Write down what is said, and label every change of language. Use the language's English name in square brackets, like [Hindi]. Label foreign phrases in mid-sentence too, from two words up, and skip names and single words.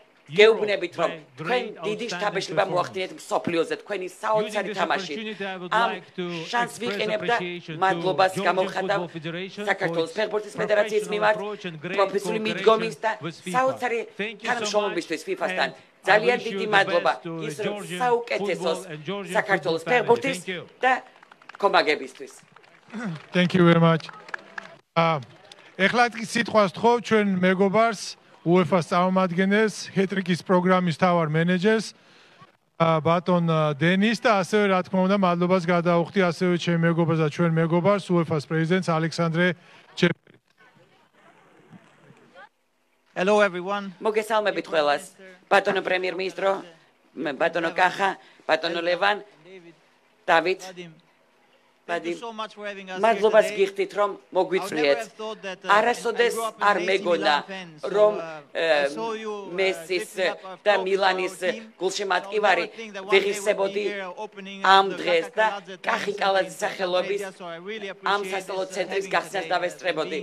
[Georgian] გეუბნებით რომ თქვენ დიდი შთაბეჭდილება მოახდინეთ მსოფლიოზე თქვენი საოცარი თამაში ამ შანსს ვიყენებ და მადლობას გამოვხატავ საქართველოს ფეხბურთის ფედერაციის მიმართ პროფესიული მიდგომის და საოცარი თანამშრომლობისთვის FIFA-სთან ძალიან დიდი მადლობა ის რომ საუკეთესოს საქართველოს ფეხბურთის და კომაგებისთვის [English] Thank you very much. [Georgian] ეხლა სიტყვას თხოვ ჩვენ მეგობარს UEFA-ს წარმომადგენელს, ჰეტრიკის პროგრამის თავარ მენეჯერს, ბატონ დენის და ასევე რა თქმა უნდა მადლობას გადავუხდი ასევე ჩემ მეგობარს და ჩვენ მეგობარს UEFA-ს პრეზიდენტს ალექსანდრე ჩეპერი. [English] Hello everyone. [Georgian] მოგესალმებით ყველას. ბატონო პრემიერ-მინისტრო, ბატონო კახა, ბატონო ლევან, დავით მადლობას გიხდით რომ მოგვიწვიეთ. არასოდეს არ მეგონა რომ მესის და მილანის გულშემატკივარი ვიღირსებოდი ამ დღეს და კახი კალაძის სახელობის ამ სასწავლო ცენტრის გახსნას დავესწრებოდი.